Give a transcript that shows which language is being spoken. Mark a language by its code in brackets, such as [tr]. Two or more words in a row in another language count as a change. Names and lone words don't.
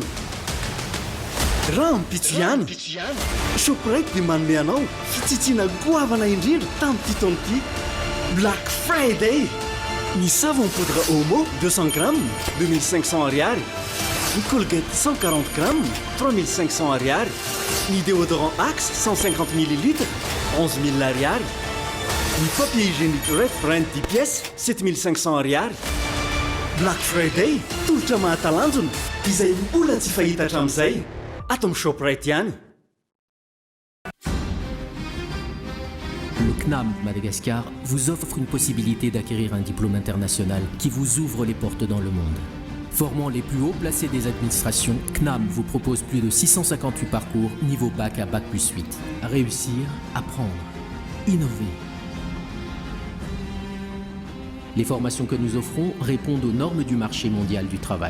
[mg] Raha mipitso ihany, Shoprite dia manome anao fitsitsiana goavana indrindra tamin'ity taona ity. Black Friday! Ny [fr] savon poudre [mg] Omo 200 grammes, 2500 ariary. Ny Colgate 140 grammes, 3500 ariary. Ny déodorant Axe 150 ml, 11 000 ariary. Ny [fr] papier hygiénique [mg] Red Brand 10 pièces, 7500 ariary. Black Friday, tolotra mahatalanjona, izay mbola tsy fahita hatramin'izay. Ato amin'ny Shoprite ihany. [fr] Le CNAM Madagascar vous offre une possibilité d'acquérir un diplôme international qui vous ouvre les portes dans le monde. Formant les plus hauts placés des administrations, CNAM vous propose plus de 658 parcours niveau bac à bac plus 8. Réussir, apprendre, innover. Les formations que nous offrons répondent aux normes du marché mondial du travail.